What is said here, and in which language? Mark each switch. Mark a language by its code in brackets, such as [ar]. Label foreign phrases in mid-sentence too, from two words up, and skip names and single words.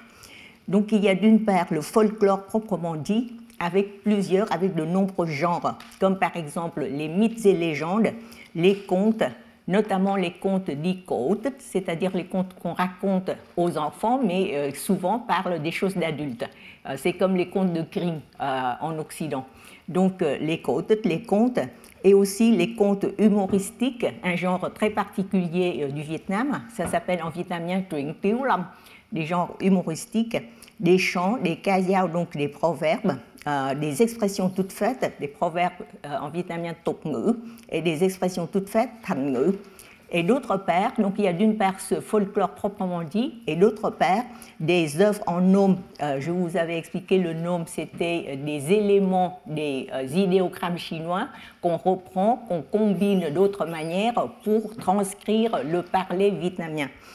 [fr] Donc il y a d'une part le folklore proprement dit, avec de nombreux genres, comme par exemple les mythes et légendes, les contes, notamment les contes dits côtes, c'est-à-dire les contes qu'on raconte aux enfants, mais souvent parlent des choses d'adultes. C'est comme les contes de Grimm en Occident. Donc les côtes, les contes, et aussi les contes humoristiques, un genre très particulier du Vietnam, ça s'appelle en vietnamien [vi] truyện tiếu lâm, [fr] des genres humoristiques, des chants, des [vi] ca dao, [fr] donc des proverbes, des expressions toutes faites, des proverbes en vietnamien [vi] tục ngữ, [fr] et des expressions toutes faites, [vi] thành ngữ. [fr] Et d'autre part, donc il y a d'une part ce folklore proprement dit, et d'autre part des œuvres en nome. Je vous avais expliqué, le nome c'était des éléments des idéogrammes chinois qu'on reprend, qu'on combine d'autres manières pour transcrire le parler vietnamien.